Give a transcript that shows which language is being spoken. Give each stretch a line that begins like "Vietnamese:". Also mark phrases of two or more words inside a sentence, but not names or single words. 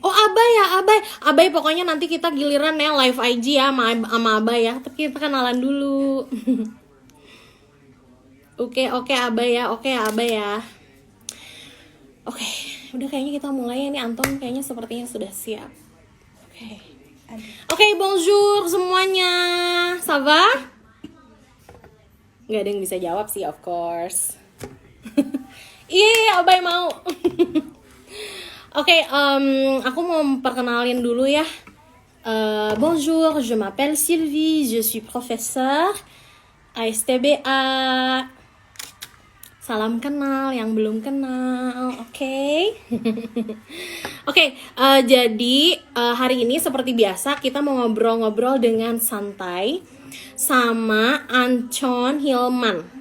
Indonesian: Oh Abai ya, Abai pokoknya nanti kita giliran ya live IG ya sama Abai ya. Tapi kita kenalan dulu. Oke Abai ya. Oke, udah kayaknya kita mulai ya. Nih Anton kayaknya sepertinya sudah siap. Oke, bonjour semuanya.
French: Ça va?
Indonesian: Gak ada yang bisa jawab sih,
English: of course.
Indonesian: Iya, Abai mau. Oke, aku mau perkenalin dulu ya.
French: Bonjour, je m'appelle Sylvie, je suis professeur ASTBA.
Indonesian: Salam kenal yang belum kenal, oke? Oke, jadi hari ini seperti biasa kita mau ngobrol-ngobrol dengan santai sama Anton Hilman.